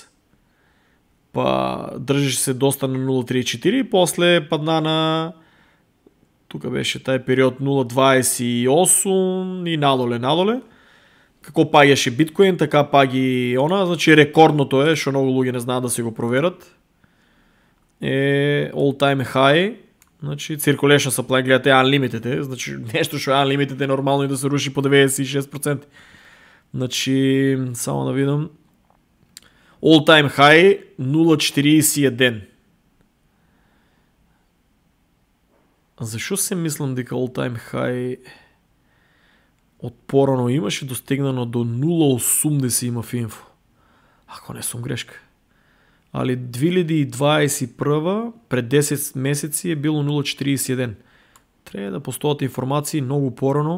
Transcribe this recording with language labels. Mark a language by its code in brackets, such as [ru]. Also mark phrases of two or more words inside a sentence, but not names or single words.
[mk] Па држеше се доста на 0,34, после падна на тука беше тај период 0,28 и надоле. Како паѓаше биткоин, така паги она, значи рекордното е, што многу луѓе не знаат да се го проверат. Е [en] all time high, [mk] значи [en] circulation supply, [mk] гледате unlimited, значи нешто што е unlimited е нормално и да се руши по 96%. Значи само да видам. [en] All time high 0,41. [mk] Зашо се мислам дека [en] all time high [mk] од порано имаше достигнано до 0,80 има в инфо. Ако не сум грешка. Али 2021 пред 10 месеци е било 0,41. Треба да постојат информации многу порано.